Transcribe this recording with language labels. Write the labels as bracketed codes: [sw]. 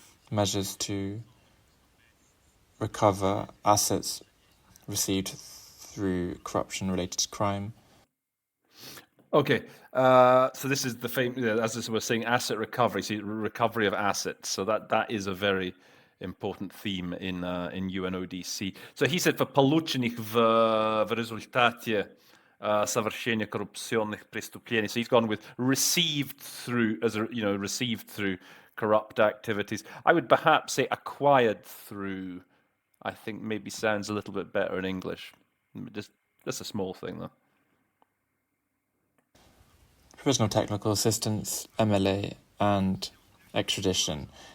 [en] Measures to recover assets received through corruption-related crime. Okay, so this is the famous, as we're saying, asset recovery, so recovery of assets. So that is a very important theme in UNODC. So he said, for [ru] полученных в результате совершения коррупционных преступлений. [en] So he's gone with received through, received through corrupt activities. I would perhaps say acquired through. I think maybe sounds a little bit better in English. Just a small thing though. Provisional technical assistance, MLA, and extradition.